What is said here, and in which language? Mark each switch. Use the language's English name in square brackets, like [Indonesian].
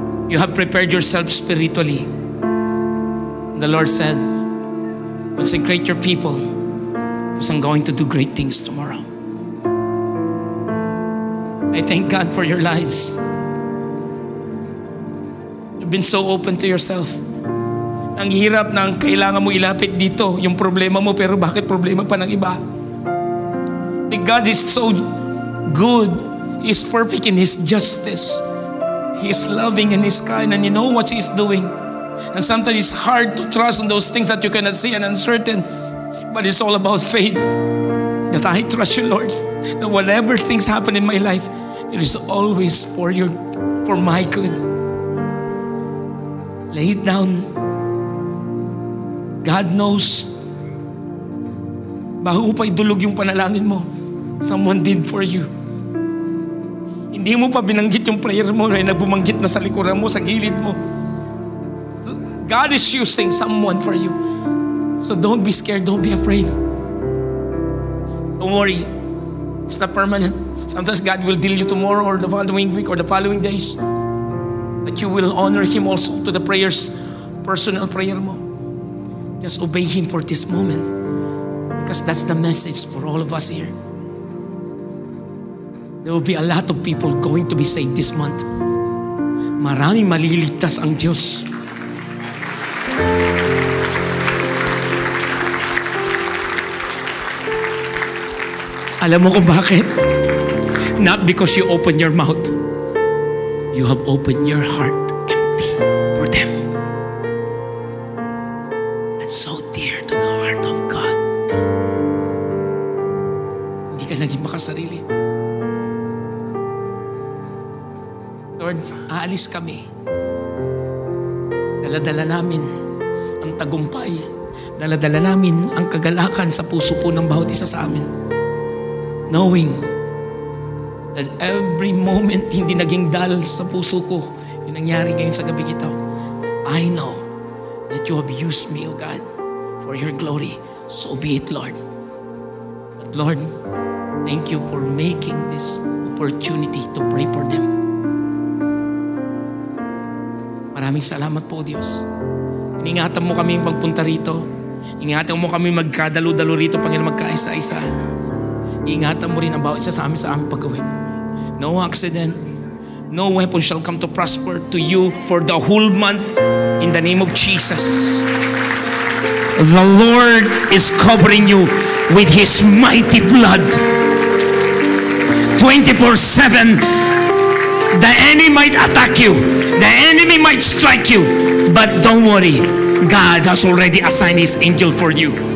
[English] You have prepared yourself spiritually. The Lord said, consecrate your people because I'm going to do great things tomorrow. I thank God for your lives. You've been so open to yourself. [Filipino] Ang hirap na ang kailangan mo ilapit dito, yung problema mo, pero bakit problema pa ng iba? [English] But God is so good. He's perfect in His justice. He is loving and He's kind, and you know what He's doing. And sometimes it's hard to trust on those things that you cannot see and uncertain. But it's all about faith. That I trust you, Lord. That whatever things happen in my life, it is always for my good. Lay it down. God knows. [Filipino] Bago pa idulog yung panalangin mo, [English] someone did for you. [Filipino] Hindi mo pa binanggit yung prayer mo, ay nagbumanggit na sa likuran mo, sa gilid mo. [English] So God is using someone for you. So don't be scared, don't be afraid. Don't worry. It's not permanent. Sometimes God will deal you tomorrow or the following week or the following days. But you will honor Him also to the prayers, personal prayer mo. Just obey Him for this moment. Because that's the message for all of us here. There will be a lot of people going to be saved this month. [Filipino] Maraming maliligtas ang Diyos. Alam mo kung bakit? [English] Not because you open your mouth. You have opened your heart empty for them. And so dear to the heart of God. [Filipino] Hindi ka naging makasarili. Lord, aalis kami. Dala-dala namin ang tagumpay. Dala-dala namin ang kagalakan sa puso po ng bawat isa sa amin. [English] Knowing that every moment [Filipino] hindi naging dal sa puso ko yung nangyari ngayon sa gabi ito. [English] I know that you have used me, O God, for your glory. So be it, Lord. But Lord, thank you for making this opportunity to pray for them. [Filipino] Maraming salamat po, Diyos. Ingatan mo kami pagpunta rito. Ingatan mo kami magkadalo-dalo rito, Panginoon, magkaisa-isa. Ingatan mo rin ang bawat isa sa aming pag-uwi. [English] No accident, no weapon shall come to prosper to you for the whole month in the name of Jesus. The Lord is covering you with His mighty blood. 24/7, the enemy might attack you, the enemy might strike you, but don't worry, God has already assigned His angel for you.